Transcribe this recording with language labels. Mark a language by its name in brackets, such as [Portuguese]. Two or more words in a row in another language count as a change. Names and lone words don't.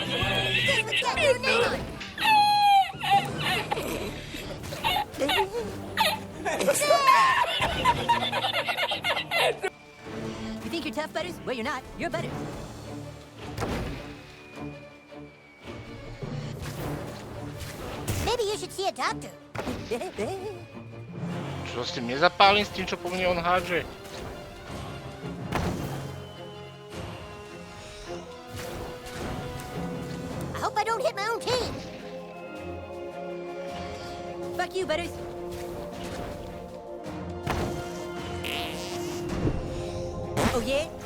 [English] This one's got your name on it! You think you're tough, Butters? Well, you're not. You're Butters. Maybe you should see a doctor. [Slovak] Čo s tým nezapálim, s tým, čo po mne on hádže? [English] I hope I don't hit my own team. Fuck you, Butters. Oh, yeah?